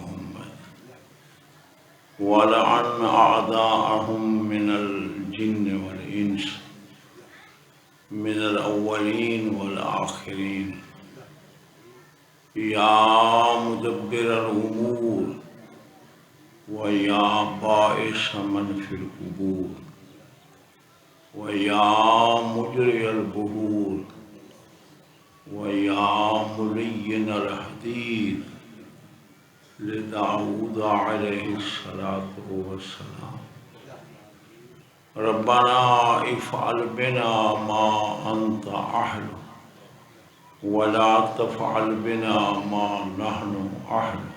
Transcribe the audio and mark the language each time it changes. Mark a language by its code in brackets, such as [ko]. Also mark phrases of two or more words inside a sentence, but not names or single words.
[ar] محمد ولعن أعداءهم من الجن والإنس من الأولين والآخرين یا مدبر الامور ویا باعث من فی القبور ویا مجری البحور ویا ملین الحدید لداود علیہ الصلاة والسلام ربنا افعل بنا ما انت اہل ولا تفعل بنا ما نحن أهل